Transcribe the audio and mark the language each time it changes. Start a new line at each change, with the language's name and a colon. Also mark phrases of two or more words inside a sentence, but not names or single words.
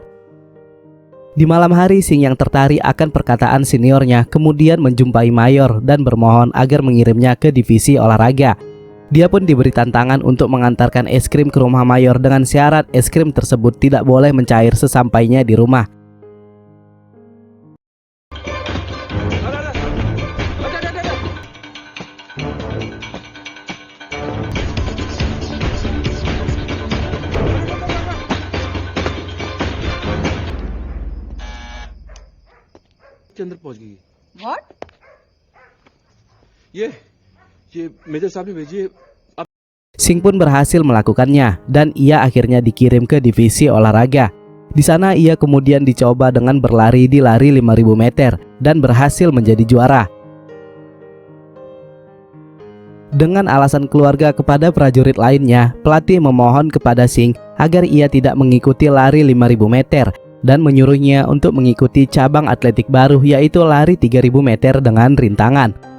Indonesian: Di malam hari, Sing yang tertarik akan perkataan seniornya kemudian menjumpai mayor dan bermohon agar mengirimnya ke divisi olahraga. Dia pun diberi tantangan untuk mengantarkan es krim ke rumah mayor dengan syarat es krim tersebut tidak boleh mencair sesampainya di rumah.
Hindi: के अंदर पहुंच गई।
English: What?
Hindi: ये मेजर साहब ने भेजी है।
Indonesian: Sing pun berhasil melakukannya dan ia akhirnya dikirim ke divisi olahraga. Di sana ia kemudian dicoba dengan berlari di lari 5000 meter dan berhasil menjadi juara. Dengan alasan keluarga kepada prajurit lainnya, pelatih memohon kepada Sing agar ia tidak mengikuti lari 5000 meter dan menyuruhnya untuk mengikuti cabang atletik baru yaitu lari 3000 meter dengan rintangan.